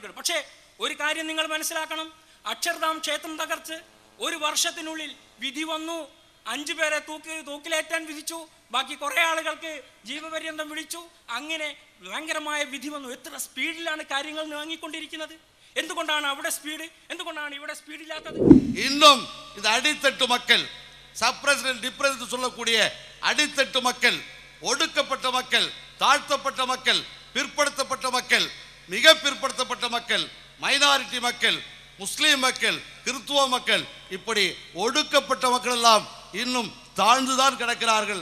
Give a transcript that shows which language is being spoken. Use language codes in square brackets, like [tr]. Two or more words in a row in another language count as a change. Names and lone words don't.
[ml] പക്ഷേ ഒരു കാര്യം നിങ്ങൾ മനസ്സിലാക്കണം, അക്ഷർധാം ക്ഷേത്രം തകർച്ച് 1 വർഷത്തിനുള്ളിൽ വിധി വന്നു. 5 പേരെ തൂക്കിലേറ്റാൻ വിധിച്ചു. ബാക്കി കുറേ ആളുകൾക്ക് ജീവപര്യന്തം വിളിച്ചു. അങ്ങനെ ഭയങ്കരമായ വിധി വന്നു. എത്ര സ്പീഡിലാണ് കാര്യങ്ങൾ നീങ്ങിക്കൊണ്ടിരിക്കുന്നത്! എന്തുകൊണ്ടാണ് അവിടെ സ്പീഡ്? എന്തുകൊണ്ടാണ് ഇവിടെ സ്പീഡില്ലാത്തത്? [ta] இன்னும் இந்த அடித்தட்டு மக்கள், சப்ரசிடென்ட் டிப்ரசிடென்ட் சொல்லக்கூடிய அடித்தட்டு மக்கள், ஒடுக்கப்பட்ட மக்கள், தாழ்த்தப்பட்ட மக்கள், பிற்படுத்தப்பட்ட மக்கள், மிக பிற்படுத்தப்பட்ட மக்கள், மைனாரிட்டி மக்கள், முஸ்லீம் மக்கள், கிறிஸ்துவ மக்கள், இப்படி ஒடுக்கப்பட்ட மக்கள் எல்லாம் இன்னும் தாழ்ந்துதான் கிடக்கிறார்கள்.